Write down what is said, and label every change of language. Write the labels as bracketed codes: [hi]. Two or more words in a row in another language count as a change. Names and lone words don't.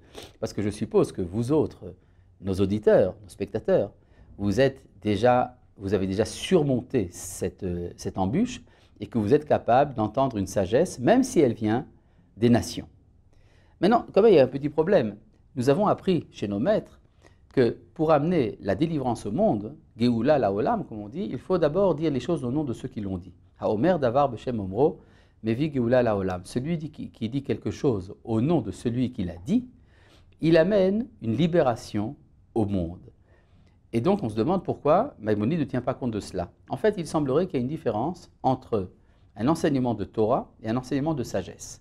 [fr] Parce que je suppose que vous autres, nos auditeurs, nos spectateurs, vous avez déjà surmonté cette embûche et que vous êtes capable d'entendre une sagesse, même si elle vient des nations. Maintenant, quand même, il y a un petit problème. Nous avons appris chez nos maîtres que pour amener la délivrance au monde, [he] גאולה לעולם, [fr] comme on dit, il faut d'abord dire les choses au nom de ceux qui l'ont dit. [he] האומר דבר בשם אומרו, מביא גאולה לעולם. [fr] Celui qui dit quelque chose au nom de celui qui l'a dit, il amène une libération au monde. Et donc on se demande pourquoi Maïmonide ne tient pas compte de cela. En fait, il semblerait qu'il y ait une différence entre un enseignement de Torah et un enseignement de sagesse.